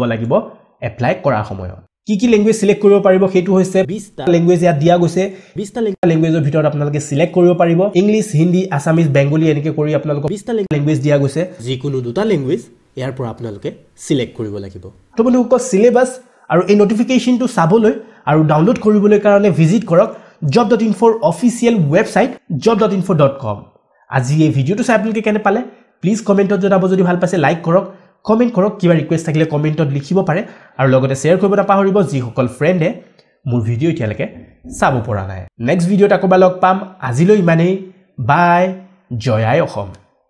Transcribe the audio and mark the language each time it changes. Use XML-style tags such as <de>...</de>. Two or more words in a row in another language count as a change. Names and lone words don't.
<as>লাগিব এপ্লাই কৰাৰ সময়ত কি ল্যাঙ্গুৱেজ সিলেক্ট কৰিব পাৰিব হেতু হৈছে 20টা ল্যাঙ্গুৱেজ ইয়াত দিয়া গৈছে 20টা ল্যাঙ্গুৱেজৰ ভিতৰত আপোনালোকে সিলেক্ট কৰিব পাৰিব ইংলিশ হিন্দী আসামিজ বেংগলী এনেকৈ কৰি আপোনালোকক 20টা ল্যাঙ্গুৱেজ দিয়া গৈছে যিকোনো দুটা ল্যাঙ্গুৱেজ ইয়াৰ পৰা আপোনালোকে সিলেক্ট কৰিব লাগিব তো বন্ধুসকল সিলেবাস আৰু এই নটিফিকেশনটো চাবলৈ আৰু ডাউনলোড কৰিবলৈ কাৰণে ভিজিট কৰক job.info</as> <en>official website</en> <as>job.info.com আজি এই ভিডিওটো চাই আপোনালোকে কেনে পালে প্লিজ কমেন্টত জনাব যদি ভাল পাইছে লাইক কৰক কমেন্ট কৰক কিবা ৰিকুৱেষ্ট থাকিলে কমেন্টত লিখিব পাৰে আৰু লগতে শেয়াৰ কৰিব নাপাহৰিব যিসকল ফ্ৰেণ্ডে মোৰ ভিডিও এতিয়ালৈকে চাব পৰা নাই নেক্সট ভিডিওত আকৌ লগ পাম আজিলৈ ইমানেই বাই জয় আই অসম</as>